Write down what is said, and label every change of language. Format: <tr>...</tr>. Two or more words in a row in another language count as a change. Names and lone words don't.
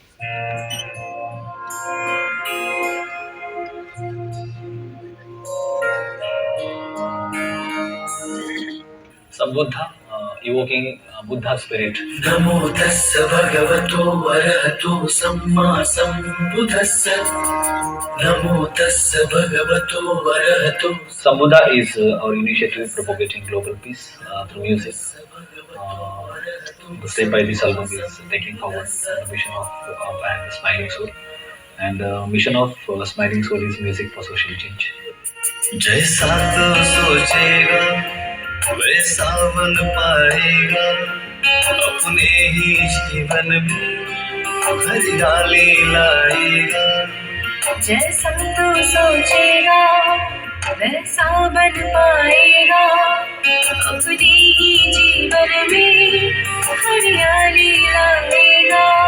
<en>Sambuddha, evoking Buddha spirit.</en> <pi>नमो तस्स भगवतो अरहतो सम्मा सम्बुद्धस्स नमो तस्स भगवतो अरहतो</pi> <en>Sambuddha is our initiative propagating global peace through music. The step by this album is taking forward the mission of our band Smiling Soul, and the mission of Smiling Soul is music for social change.</en> <hi>जैसा तो सोचेगा वैसा बन पाएगा अपने ही जीवन में हरियाली लाएगा जैसा तू सोचेगा वैसा बन पाएगा अपने ही जीवन में हरियाली लाएगा</hi>